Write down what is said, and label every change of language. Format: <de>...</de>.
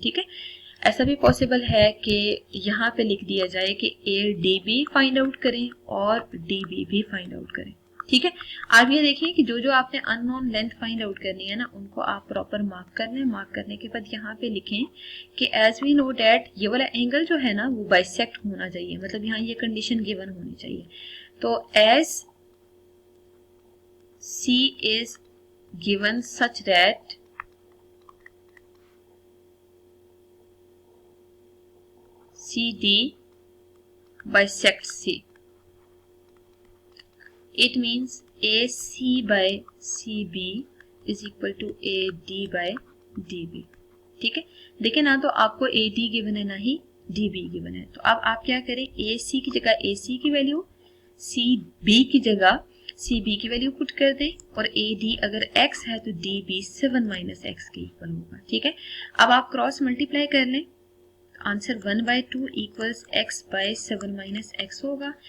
<hi>ठीक है, ऐसा भी पॉसिबल है कि यहाँ पे लिख दिया जाए कि A D B find out करें और डी बी भी फाइंड आउट करें। ठीक है, आप ये देखिए कि जो जो आपने अननोन लेंथ फाइंड आउट करनी है ना उनको आप प्रॉपर मार्क कर लें। मार्क करने के बाद यहाँ पे लिखें कि</hi> <en>as we know that</en> <hi>ये वाला एंगल जो है ना वो बाइसेक्ट होना चाहिए, मतलब यहाँ ये कंडीशन गिवन होनी चाहिए।</hi> <en>तो as C is given such that CD bisects C. It means AC by CB is equal to AD by DB.</en> <hi>ठीक है, देखिए ना तो आपको AD गिवन है ना ही DB गिवन है। तो अब आप क्या करें, AC की जगह AC की वैल्यू, CB की जगह CB की वैल्यू पुट कर दें और AD अगर x है तो DB 7 माइनस एक्स के इक्वल होगा। ठीक है, अब आप क्रॉस मल्टीप्लाई कर लें, answer 1/2 equals x bye 7 minus x होगा।</hi>